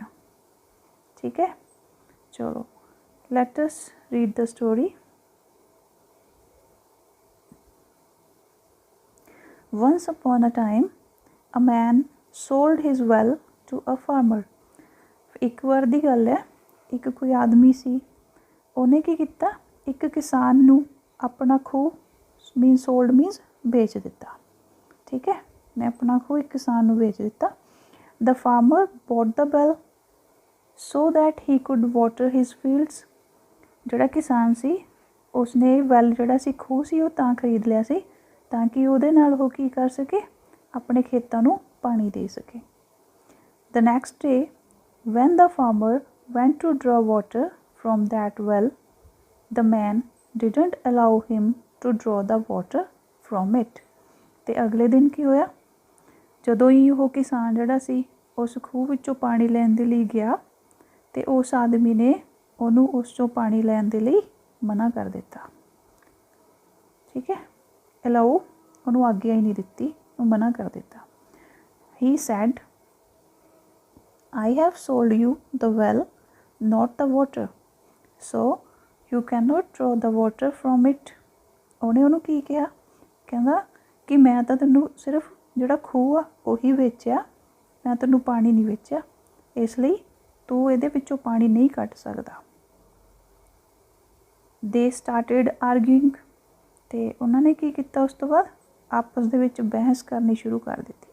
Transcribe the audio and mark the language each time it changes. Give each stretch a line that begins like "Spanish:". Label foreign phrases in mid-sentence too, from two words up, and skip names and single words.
Punjabi: ਠੀਕ ਹੈ, ਚਲੋ
English: let us read the story. Once upon a time a man sold his well to a farmer.
Punjabi: ਇੱਕ ਵਾਰ ਦੀ ਗੱਲ ਹੈ, ਇੱਕ ਕੋਈ ਆਦਮੀ ਸੀ, ਉਹਨੇ ਕੀ ਕੀਤਾ, ਇੱਕ ਕਿਸਾਨ ਨੂੰ ਆਪਣਾ ਖੂਹ
English: mean sold means
Punjabi: ਵੇਚ ਦਿੱਤਾ। ਠੀਕ ਹੈ, ਨੇ ਆਪਣਾ ਖੂਹ ਇੱਕ ਕਿਸਾਨ ਨੂੰ ਵੇਚ ਦਿੱਤਾ।
English: The farmer bought the well so that he could water his fields.
Punjabi: ਜਿਹੜਾ ਕਿਸਾਨ ਸੀ ਉਸਨੇ ਵੈਲ ਜਿਹੜਾ ਸੀ ਖੂਹ ਸੀ ਉਹ ਤਾਂ ਖਰੀਦ ਲਿਆ ਸੀ ਤਾਂ ਕਿ ਉਹਦੇ ਨਾਲ ਉਹ ਕੀ ਕਰ ਸਕੇ, ਆਪਣੇ ਖੇਤਾਂ ਨੂੰ ਪਾਣੀ ਦੇ ਸਕੇ।
English: The next day when the farmer went to draw water from that well, the man didn't allow him to draw the water from it.
Punjabi: ਤੇ ਅਗਲੇ ਦਿਨ ਕੀ ਹੋਇਆ, ਜਦੋਂ ਹੀ ਉਹ ਕਿਸਾਨ ਜਿਹੜਾ ਸੀ ਉਸ ਖੂਹ ਵਿੱਚੋਂ ਪਾਣੀ ਲੈਣ ਦੇ ਲਈ ਗਿਆ ਅਤੇ ਉਸ ਆਦਮੀ ਨੇ ਉਹਨੂੰ ਉਸ 'ਚੋਂ ਪਾਣੀ ਲੈਣ ਦੇ ਲਈ ਮਨਾ ਕਰ ਦਿੱਤਾ। ਠੀਕ ਹੈ, ਅਲਾਓ ਉਹਨੂੰ ਆਗਿਆ ਹੀ ਨਹੀਂ ਦਿੱਤੀ, ਉਹ ਮਨਾ ਕਰ ਦਿੱਤਾ।
English: He said I have sold you the well, not the water, so you cannot draw the water from it.
Punjabi: ਉਹਨੇ ਉਹਨੂੰ ਕੀ ਕਿਹਾ, ਕਹਿੰਦਾ ਕਿ ਮੈਂ ਤਾਂ ਤੈਨੂੰ ਸਿਰਫ ਜਿਹੜਾ ਖੂਹ ਆ ਉਹੀ ਵੇਚਿਆ, ਮੈਂ ਤੈਨੂੰ ਪਾਣੀ ਨਹੀਂ ਵੇਚਿਆ, ਇਸ ਲਈ ਤੂੰ ਇਹਦੇ ਵਿੱਚੋਂ ਪਾਣੀ ਨਹੀਂ ਕੱਢ ਸਕਦਾ।
English: They started arguing,
Punjabi: ਅਤੇ ਉਹਨਾਂ ਨੇ ਕੀ ਕੀਤਾ, ਉਸ ਤੋਂ ਬਾਅਦ ਆਪਸ ਦੇ ਵਿੱਚ ਬਹਿਸ ਕਰਨੀ ਸ਼ੁਰੂ ਕਰ ਦਿੱਤੀ।